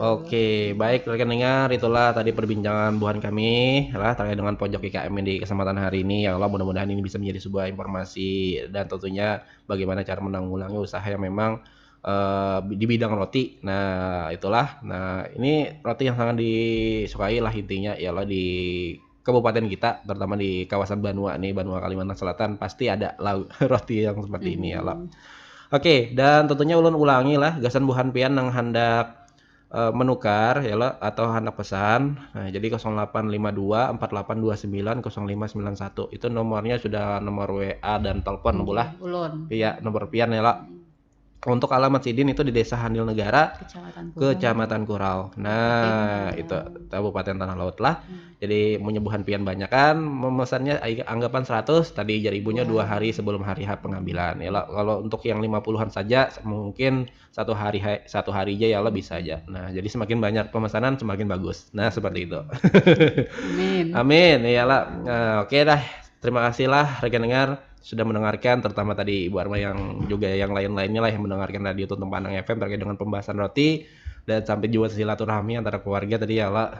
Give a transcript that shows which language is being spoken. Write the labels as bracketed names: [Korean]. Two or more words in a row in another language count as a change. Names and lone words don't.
[Indonesian] Oke, baik rekan dengar, itulah tadi perbincangan buhan kami lah terkait dengan pojok IKM di kesempatan hari ini. [Arabic] يا الله, [Indonesian] mudah-mudahan ini bisa menjadi sebuah informasi dan tentunya bagaimana cara menanggulangi usaha yang memang di bidang roti. Nah, itulah. Nah, ini roti yang sangat disukai lah intinya [Arabic] يا الله [Indonesian] di kabupaten kita, terutama di kawasan Banua nih, Banua Kalimantan Selatan pasti ada roti yang seperti ini [Arabic] يا الله. [Banjar] Oke, dan tentunya ulun ulangi lah gasan buhan pian yang hendak menukar ya lah atau hendak pesan. [Indonesian] Nah, jadi 0852 4829 0591 itu nomornya sudah nomor WA dan telepon bulah. Iya, nomor pian ya lah. Untuk alamat sidin itu di Desa Handil Negara, Kecamatan Kurau. [Banjar] Nah, itu Kabupaten Tanah Laut lah. Jadi menyebuhan pian banyak kan, memesannya anggapan 100, tadi jar ibunya 2 hari sebelum hari H pengambilan. [Indonesian] Ya, kalau untuk yang 50-an saja mungkin 1 hari aja [Arabic] يا الله [Indonesian] bisa aja. Nah, jadi semakin banyak pemesanan semakin bagus. Nah, seperti itu. Amin. Amin. Iyalah. Nah, oke dah. Terima kasih lah rekan dengar sudah mendengarkan, terutama tadi Ibu Arma yang juga yang lain-lainnya lah yang mendengarkan radio Tutung Pandang FM terkait dengan pembahasan roti dan sampai juga silaturahmi antara keluarga tadi ya lah.